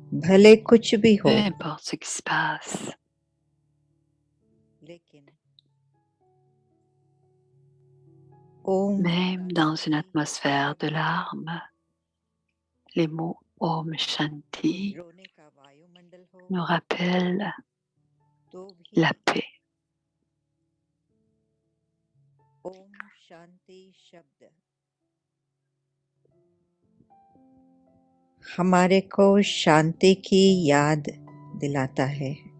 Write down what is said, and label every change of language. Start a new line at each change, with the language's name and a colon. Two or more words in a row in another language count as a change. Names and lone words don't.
Hindi: भले कुछ भी
French: peu
Hindi: हो,
French: importe ce qui se passe.
Hindi: लेकिन ओम
French: Même dans une atmosphère de larmes, les mots
Hindi: ओम शांति रोने का वायुमंडल हो
French: nous rappellent
Hindi: तो भी
French: la paix.
Hindi: ओम शांति शब्द हमारे को शांति की याद दिलाता है।